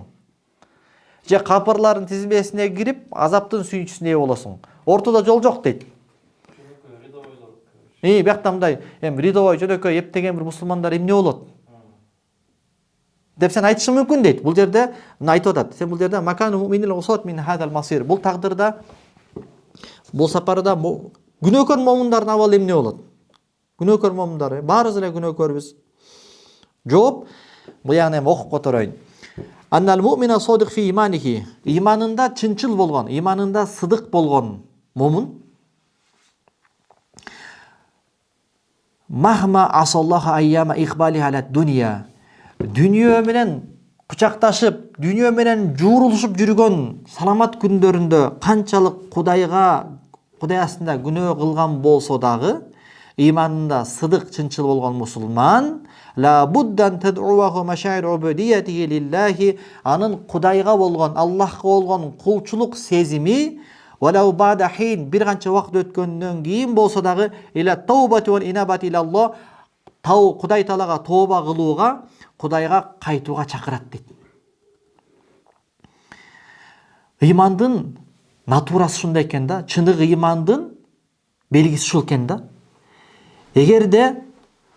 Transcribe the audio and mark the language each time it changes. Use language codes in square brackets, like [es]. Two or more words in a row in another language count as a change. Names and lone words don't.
[ky] Же капырлардын тизмесине кирип, азаптын сүйүнчүсүнө ээ болосуң. Ортодо жол жок дейт. Биякта мындай, рядовой жөнөкөй эптеген бир мусулмандар эмне болот? Деп сен айтышың мүмкүн дейт. Бул жерде айтып атат. Сен бул жерде [ar] مكان المؤمنين العصاة من هذا المصير. [ky] Бул тагдырда, бул сапарда күнөөкөр момундардын абалы эмне болот? Күнөөкөр момундар, баарыбыз эле күнөөкөрбүз. Жооп, бул ягынан окуп котороюн. [ar] أن المؤمن الصادق في إيمانه. [ky] Иманында чынчыл болгон, иманында сыдык болгон момун [ar] مهما عصى الله أيام إقبال على الدنيا. [ky] Дүнүйө менен кучакташып, дүнүйө менен жуурулушуп жүргөн саламат күндөрүндө канчалык Кудай астында күнөө кылган болсо дагы, иманында сыдык чынчыл болгон мусулман [ar] لا بد أن تدعوه مشاعر عبوديته لله, [ky] анын Кудайга болгон, Аллахка болгон кулчулук сезими [ar] ولو بعد حين, [ky] бир канча убакыт өткөндөн кийин болсо дагы [ar] إلى التوبة والإنابة إلى الله, [ky] Кудай Таалага тооба кылууга, Кудайга кайтууга чакырат дейт. Имандын натурасы ушундай экен да, чыныгы имандын белгиси ушул экен да.